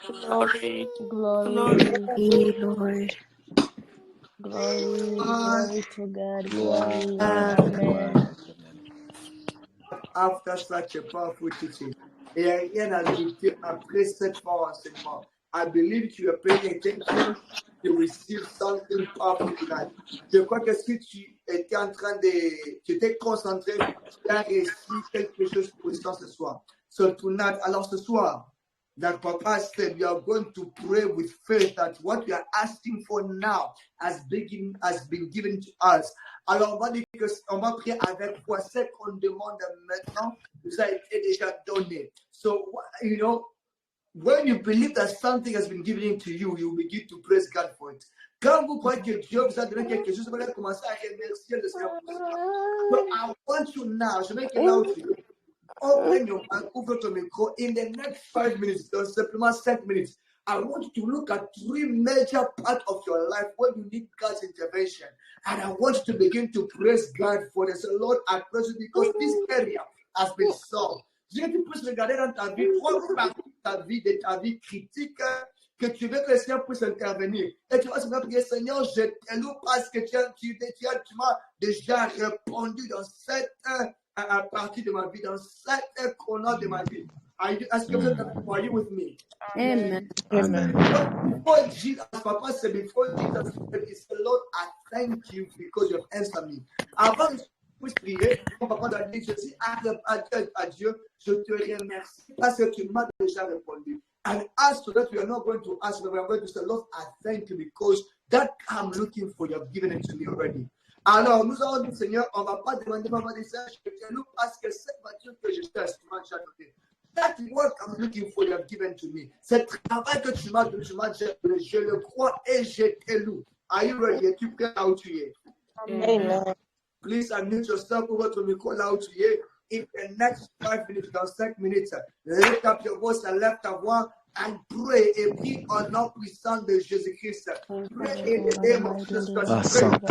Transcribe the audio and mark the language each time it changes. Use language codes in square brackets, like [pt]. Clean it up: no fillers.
[en] Glory. Glory, Lord. Glory to God. Glory. Amen. After such a powerful teaching, [fr] il n'y a rien à ajouter après cette fort enseignement. [en] I believe you are paying attention to receive something powerful tonight. [fr] Je crois que si tu étais en train de, tu étais concentré, tu as réussi quelque chose puissant ce soir. [en] So tonight, [fr] alors ce soir, [en] that Papa said, we are going to pray with faith that what we are asking for now has been given to us. [fr] Alors on va dire qu'on va prier avec foi. Ce qu'on demande maintenant nous a été déjà donné. [en] So, you know, when you believe that something has been given to you, you begin to praise God for it. [fr] Quand vous croyez que Dieu vous a donné quelque chose, vous allez commencer à remercier le Seigneur pour cela. [en] So I want you now, [fr] je veux que là où tu es, [en] open your mouth, [fr] ouvre ton micro. [en] In the next 5 minutes, [fr] dans simplement 5 minutes, [en] I want you to look at 3 major parts of your life where you need God's intervention. And I want you to begin to praise God for this. So Lord, I praise you because this area has been solved. [fr] Je veux que tu puisses regarder dans ta vie, 3 parties de ta vie critique, que tu veux que le Seigneur puisse intervenir. Et tu vas se prier, Seigneur, je te loue parce que tu m'as déjà répondu dans cette partie de ma vie, dans cette chrono de ma vie. Est-ce que vous êtes [en] are you with me? Amen. Amen. Before Jesus, Papa said, before Jesus, he said, Lord, I thank you because you have answered me. [fr] Avant que je puisse prier, mon papa doit dire, je dis à Dieu, je te remercie parce que tu m'as déjà répondu. [en] And as to that, we are not going to ask, but we are going to say, Lord, I thank you because that I'm looking for, you have given it to me already. [fr] Alors, nous avons dit, Seigneur, on ne va pas demander, maman, je te loue parce que cette voiture que je cherche, tu m'as déjà donné. [en] That work I'm looking for, you have given to me. [fr] Ce travail que tu m'as donné, je le crois et je te loue. [en] Are you ready? [fr] Es-tu prêt là où tu es? Amen. [en] Please unmute yourself over to micro [fr] là où tu es. [en] In the next 5 minutes, [fr] dans 5 minutes, [en] lift up your voice and [fr] lève ta voix [en] and pray [fr] et prie au nom puissant de Jésus-Christ. [en] Pray in the name of Jesus Christ.